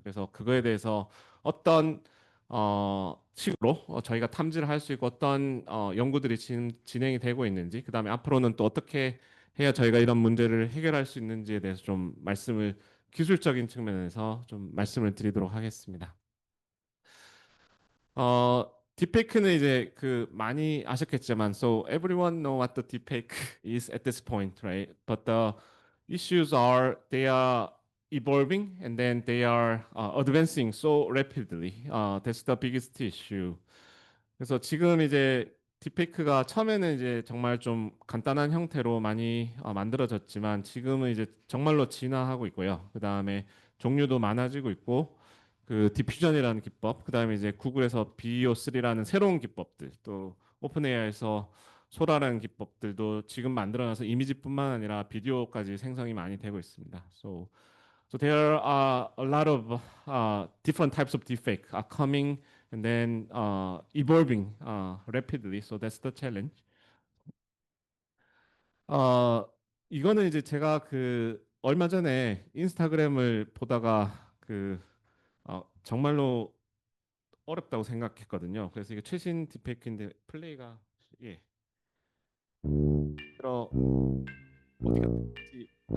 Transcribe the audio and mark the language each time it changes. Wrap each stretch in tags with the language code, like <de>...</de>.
<ko>그래서 그거에 대해서 어떤 식으로 저희가 탐지를 할 수 있고 어떤 연구들이 지금 진행이 되고 있는지, 그다음에 앞으로는 또 어떻게 해야 저희가 이런 문제를 해결할 수 있는지에 대해서 좀 말씀을 기술적인 측면에서 좀 말씀을 드리도록 하겠습니다. 딥페이크는 이제 그 많이 아셨겠지만,</ko> <en>so everyone know what the deepfake is at this point, right? But the issues are they are evolving and then they are advancing so rapidly. That's the biggest issue.</en> <ko>그래서 지금 이제 딥페이크가 처음에는 이제 정말 좀 간단한 형태로 많이 만들어졌지만 지금은 이제 정말로 진화하고 있고요. 그 다음에 종류도 많아지고 있고 그 디퓨전이라는 기법, 그 다음에 이제 구글에서 BEO3라는 새로운 기법들, 또 오픈AI에서 소라라는 기법들도 지금 만들어놔서 이미지뿐만 아니라 비디오까지 생성이 많이 되고 있습니다.</ko> <en>So there are a lot of different types of deepfake are coming and then evolving rapidly. So that's the challenge.</en> <ko>어, 이거는 이제 제가 그 얼마 전에 인스타그램을 보다가 정말로 어렵다고 생각했거든요. 그래서 이게 최신 딥페이크인데 플레이가 예. 들어 어디 갔지?</ko>